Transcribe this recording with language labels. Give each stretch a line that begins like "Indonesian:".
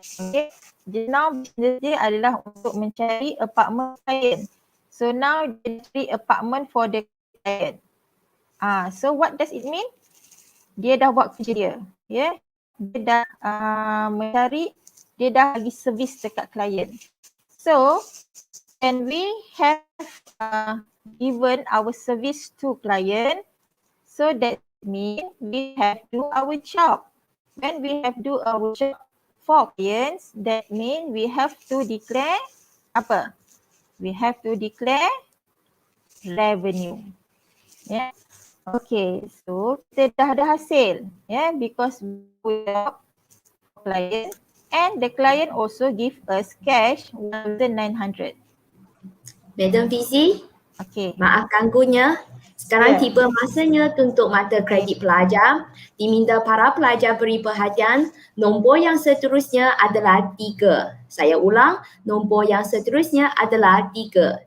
English: Okay, now business
Malay: dia adalah untuk mencari
English: apartment client. So now
Malay: dia cari
English: apartment for the client. So what does it mean?
Malay: Dia dah buat kerja dia. Dia dah mencari, dia dah bagi servis dekat client.
English: So and we have given our service to client, so that means we have do our job. When we have do our job for clients, that means we have to declare apa? We have to declare revenue. Okay, so
Malay: kita dah ada hasil,
English: because we have client and the client also give us cash 1,900. Madam Fizi, Okay.
Malay: Maaf ganggunya. Sekarang Ya. tiba masanya untuk mata kredit pelajar. Diminta para pelajar beri perhatian. Nombor yang seterusnya adalah 3. Saya ulang, nombor yang seterusnya adalah 3.